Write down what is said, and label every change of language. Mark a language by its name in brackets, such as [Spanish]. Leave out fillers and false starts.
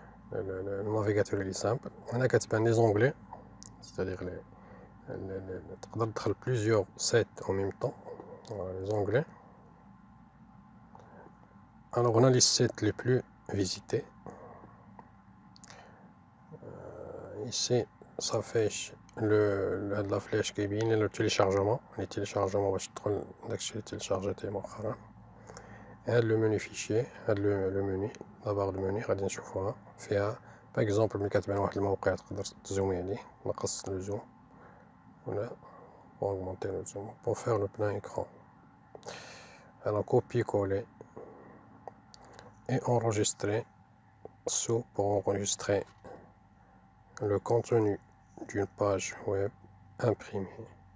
[French] Le navigateur est simple. On a les onglets, c'est-à-dire [Arabic] تقدر تدخل [French] plusieurs sites en même temps. Voilà, les onglets. Alors on a les sites les plus visités. Ici ça fait la flèche qui vient le téléchargement. Les téléchargements [Arabic] باش تدخل داكشي اللي تيليشارجيتيه مؤخرا. هاد le menu fichier, هاد le menu, la barre de menu غادي نشوفوها فيها par exemple ملي كتبان واحد الموقع تقدر تزومي عليه نقص le zoom ولا [French] pour augmenter le zoom pour faire le plein écran. Alors copier-coller et enregistrer sous pour enregistrer le contenu d'une page web imprimée.